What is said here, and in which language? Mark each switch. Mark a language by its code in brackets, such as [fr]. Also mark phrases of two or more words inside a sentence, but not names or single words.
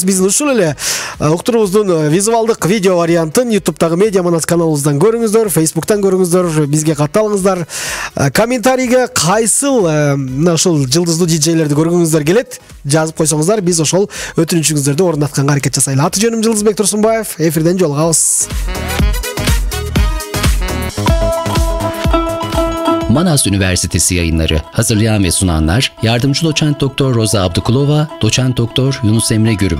[ky] Биздин ушул эле уктуруубуздун визуалдык видео вариантын YouTube'дагы Медиа Манас каналыбыздан көрүңүздөр, Facebook'тан көрүңүздөр, бизге катталыңыздар. Комментарийге кайсыл мына ушул жылдыздуу диджейлерди көргүңүздөр келет, жазып койсоңуздар, биз ошол өтүнүчүңүздөрдү орундатканга аракет жасайлы. Аты жөнүм Жылдызбек Турсунбаев. Эфирден жолугабыз. [tr] Manas Üniversitesi yayınları. Hazırlayan ve sunanlar Yardımcı Doçent Doktor Roza Abdukulova, Doçent Doktor Yunus Emre Gürbüz.